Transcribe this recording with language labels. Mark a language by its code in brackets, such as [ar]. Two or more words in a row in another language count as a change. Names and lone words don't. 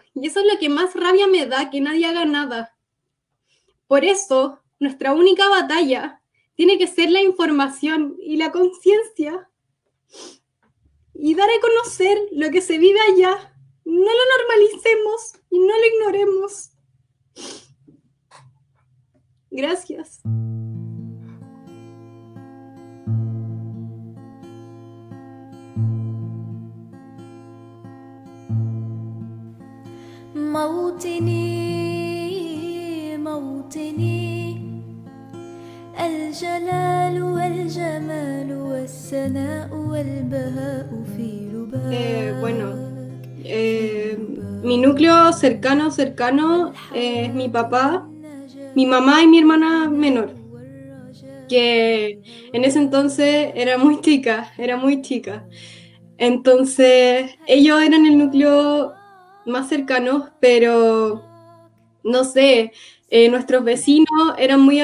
[es] Y eso es lo que más rabia me da, que nadie haga nada. Por eso, nuestra única batalla tiene que ser la información y la conciencia. Y dar a conocer lo que se vive allá. No lo normalicemos y no lo ignoremos. Gracias. [ar] موطني الجلال والجمال والسناء والبهاء في لباك. [es] Mi núcleo cercano es mi papá, mi mamá y mi hermana menor, que en ese entonces era muy chica. Entonces ellos eran el núcleo más cercano, pero no sé, nuestros vecinos eran muy